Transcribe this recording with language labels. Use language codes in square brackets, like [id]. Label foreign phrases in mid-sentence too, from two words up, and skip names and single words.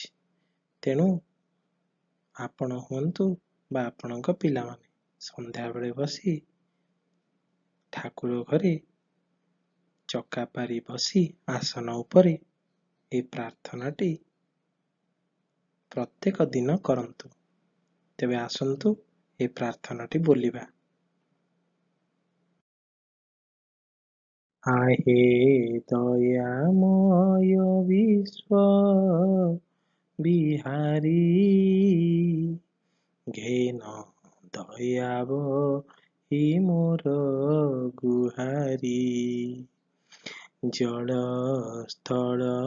[or] ତେଣୁ ଆପଣ ହୁଅନ୍ତୁ ବା ଆପଣଙ୍କ ପିଲାମାନେ ସନ୍ଧ୍ୟାବେଳେ ବସି ଠାକୁର ଘରେ ଚକାପାରି ବସି ଆସନ ଉପରେ ଏହି ପ୍ରାର୍ଥନାଟି ପ୍ରତ୍ୟେକ ଦିନ କରନ୍ତୁ। ତେବେ ଆସନ୍ତୁ ଏହି ପ୍ରାର୍ଥନାଟି ବୋଲିବା। ଆହେ ଦୟାମୟ ବିଶ୍ୱ ବିହାରୀ ଘେନ ଦୟାବ ହି ମୋର ଗୁହାରୀ ଜଳ ସ୍ଥଳ